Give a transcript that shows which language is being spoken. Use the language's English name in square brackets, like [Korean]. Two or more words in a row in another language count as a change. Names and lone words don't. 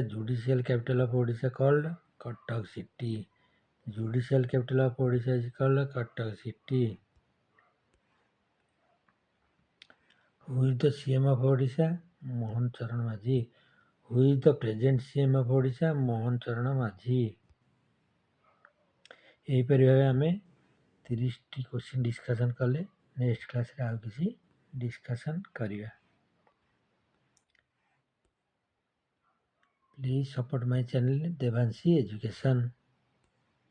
[English] Judicial capital of Odisha called Cuttack city. Judicial capital of Odisha is called Cuttack city. Who is the CM of Odisha? Mohan Charan Majhi. Who is the present CM of Odisha? Mohan Charan Majhi. [Odia] ଏହିପରି ଭାବେ ଆମେ 30ଟି [English] question discussion [Odia] କଲେ। [English] next classରେ [Odia] ଆଉ କିଛି ଡିସ୍କସନ୍ କରିବା। [English] please support my channel Devanshi Education.